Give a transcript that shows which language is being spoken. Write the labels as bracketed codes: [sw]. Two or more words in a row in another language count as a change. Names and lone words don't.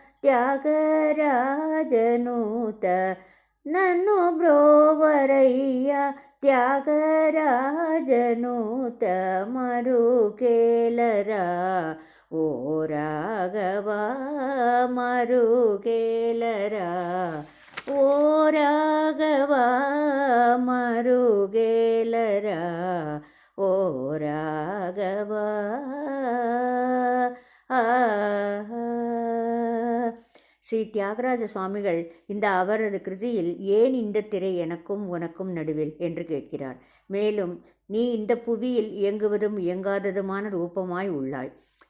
[te] త్యాగరాజనూత, నన్ను బ్రోవరయ్యా త్యాగరాజనూత, మరు కేలరా ఓ రాఘవా, మరు కేలరా ఓ రాఘవా, మరు కేలరా ఓ రాఘవా. [ta] ஸ்ரீ தியாகராஜ சுவாமிகள் இந்த அவரது கிருதியில் ஏன் இந்த திரை எனக்கும் உனக்கும் நடுவில் என்று கேட்கிறார். மேலும், நீ இந்த புவியில் இயங்குவதும் இயங்காததுமான ரூபமாய் உள்ளாய்.